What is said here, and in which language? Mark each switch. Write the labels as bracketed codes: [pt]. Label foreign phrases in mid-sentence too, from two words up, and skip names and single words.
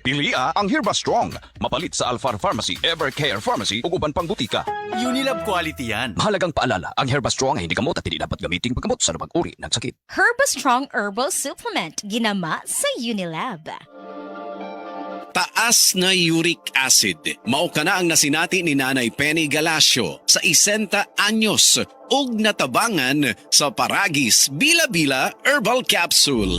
[ceb] Pilia ang Herba Strong. Mapalit sa Alfar Pharmacy, Evercare Pharmacy ug uban pang butika. Unilab quality yan. [tl] Mahalagang paalala, ang Herba Strong ay hindi gamot at hindi dapat gamiting paggamot sa lumang uri ng sakit. [ceb] Herba Strong Herbal Supplement. Ginama sa Unilab. Taas na [en] uric acid. [ceb] Mao kana ang nasinati ni Nanay Penny Galasio sa 60 anyos ug natabangan sa Paragis Bila-Bila Herbal Capsule.